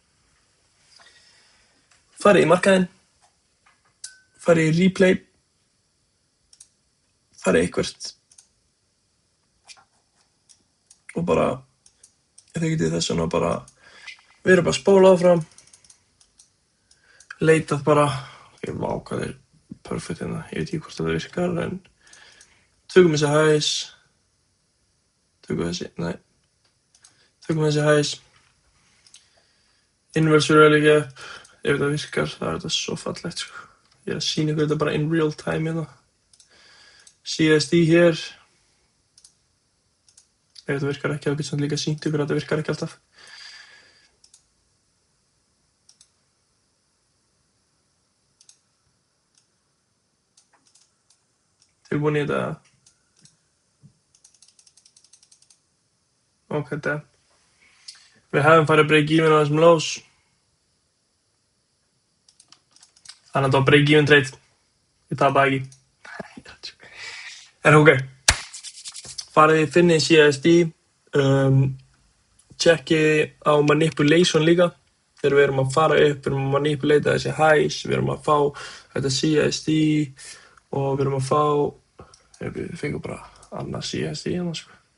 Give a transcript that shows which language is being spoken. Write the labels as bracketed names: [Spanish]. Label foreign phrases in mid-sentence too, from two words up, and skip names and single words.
[Icelandic] Farið í markaðinn, farið í replay, farið eitthvert og bara, þið getið þess vegna bara, við erum bara að spóla áfram, leitað bara, vá hvað er perfect hérna, ég veit ekki hvort það virkar, en tökum þessi hæs, tökum þessi hæs, [English] inverse fair value gap, [Icelandic] ef þetta virkar, það er þetta svo fallegt, sko. Ég er að sýna ykkur þetta bara [English] in real time [Icelandic] hérna. CSD hér. Ef þetta virkar ekki, þá getur svona líka sýnt ykkur að þetta virkar ekki alltaf. Tilbúin í þetta. Ok, þetta. Við hefum farið að [English] break even [Icelandic] á þessum lows. Þannig að þetta var [English] break-even trade. [Icelandic] Ég tapaði ekki. En ok. Farið finnið CSD. Checkið á manipulation líka. Þegar við erum að fara upp, við erum að manipulata þessi highs, við erum að fá þetta CSD og við erum að fá, við fengum bara annað CSD hérna, sko.